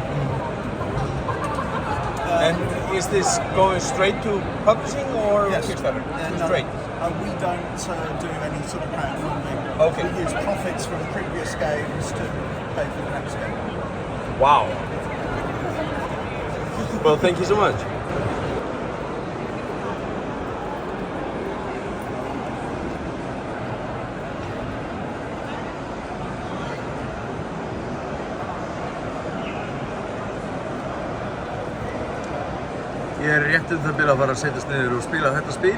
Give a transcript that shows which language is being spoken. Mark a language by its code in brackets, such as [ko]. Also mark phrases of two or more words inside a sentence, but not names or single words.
[en] And is this going straight to publishing or yes. Kickstarter? No, Straight. We don't do any sort of crowdfunding. Okay. We use profits from previous games to pay for the next game. Wow. Well, thank you so much. [is] Ég rétt það byrja að fara að setjast niður og spila þetta spil.